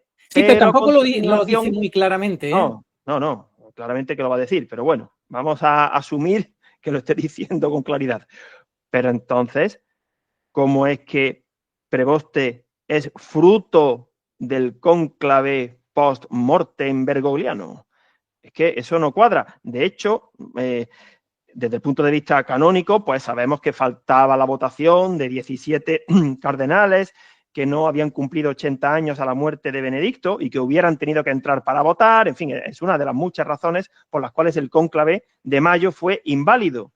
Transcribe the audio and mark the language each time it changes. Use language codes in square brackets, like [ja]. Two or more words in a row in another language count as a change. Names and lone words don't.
[es] Sí, pero tampoco lo dice muy claramente. No, claramente que lo va a decir, pero bueno, vamos a asumir que lo esté diciendo con claridad. Pero entonces, ¿cómo es que Preboste es fruto del cónclave post-mortem bergogliano? Es que eso no cuadra. De hecho, desde el punto de vista canónico, pues sabemos que faltaba la votación de 17 cardenales que no habían cumplido 80 años a la muerte de Benedicto y que hubieran tenido que entrar para votar. En fin, es una de las muchas razones por las cuales el cónclave de mayo fue inválido.